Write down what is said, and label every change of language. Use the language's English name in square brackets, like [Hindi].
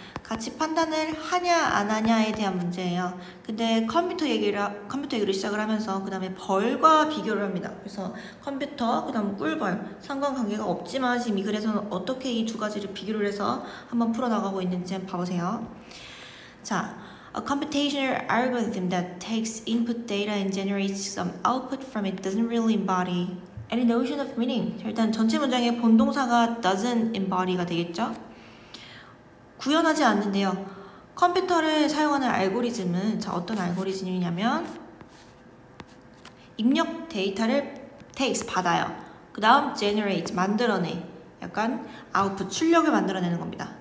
[Korean] 같이 판단을 하냐 안 하냐에 대한 문제예요. 근데 컴퓨터 얘기를 시작을 하면서 그 다음에 벌과 비교를 합니다. 그래서 컴퓨터, 그 다음 꿀벌 상관관계가 없지만 지금 이 글에서는 어떻게 이 두 가지를 비교를 해서 한번 풀어나가고 있는지 한번 봐보세요. [English] 자, a computational algorithm that takes input data and generates some output from it doesn't really embody any notion of meaning. [Korean] 자, 일단 전체 문장의 본동사가 doesn't embody가 되겠죠? 구현하지 않는데요. 컴퓨터를 사용하는 알고리즘은, 자, 어떤 알고리즘이냐면 입력 데이터를 takes 받아요. 그 다음 generate 만들어내, 약간 output 출력을 만들어내는 겁니다.